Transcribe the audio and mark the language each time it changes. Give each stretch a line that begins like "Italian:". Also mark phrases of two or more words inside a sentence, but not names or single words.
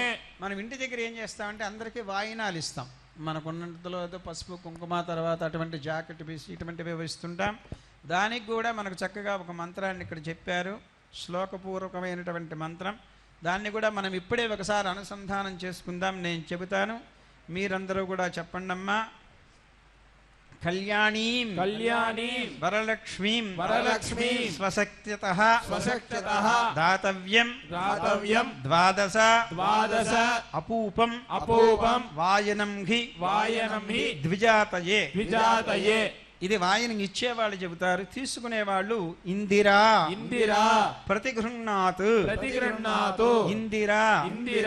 Telugu: మనం ఇంటి దగ్గర ఏం చేస్తామంటే అందరికీ వాయినాలు ఇస్తాం. మనకున్నంతలో ఏదో పసుపు కుంకుమ తర్వాత అటువంటి జాకెట్ పీస్ ఇటువంటివి ఇస్తుంటాం. దానికి కూడా మనకు చక్కగా ఒక మంత్రాన్ని ఇక్కడ చెప్పారు, శ్లోకపూర్వకమైనటువంటి మంత్రం. దాన్ని కూడా మనం ఇప్పుడే ఒకసారి అనుసంధానం చేసుకుందాం. నేను చెబుతాను, మీరందరూ కూడా చెప్పండమ్మా.
Sanskrit: ಕಲ್ಯಾಣೀಂ ಕಲ್ಯಾಣೀಂ ವರಲಕ್ಷ್ಮೀಂ ವರಲಕ್ಷ್ಮೀಂ ಸ್ವಶಕ್ತ್ಯತಃ ಸ್ವಶಕ್ತ್ಯತಃ ದಾತವ್ಯಂ ದಾತವ್ಯಂ ದ್ವಾದಶ ద్వాదశ ಅಪೂಪಂ అపూపం వాయనం హి వాయనం హి ద్విజాతయే. ద్విజాతయే.
Telugu: ఇది వాయనం ఇచ్చేవాళ్ళు చెబుతారు, తీసుకునేవాళ్ళు ఇందిరా
Sanskrit: ఇందిరా ప్రతిగృహ్ణాత్ ప్రతిగృహ్ణాతు ఇందిరా ఇందిరా